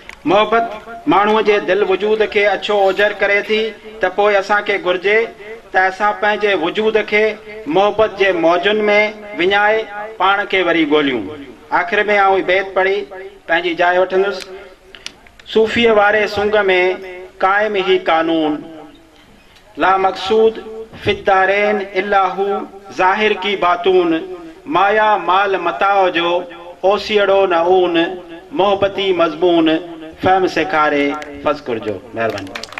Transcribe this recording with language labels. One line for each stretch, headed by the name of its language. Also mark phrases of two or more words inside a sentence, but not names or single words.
Sindhi: محبت ماڻهوءَ جي دل وجود کي اڇو اوجر ڪري ٿي، ته پوءِ اسان کي گهرجي ته اسان پنهنجي وجود کي محبت جي موجن ۾ وڃائي پاڻ کي وري ڳوليون. آخر ۾ آئون هي بيت پڙهي پنهنجي جاءِ وٺندس. صوفيءَ واري سنگ ۾ قائم ئي قانون،
Arabic: لا مقصود في الدارين الا هو
Sindhi: ظاهر کی باتون، مايا مال متاع جو اوسيڙو نه اون، محبتي مضمون فهم سيکاري فذڪر جو. مهرباني.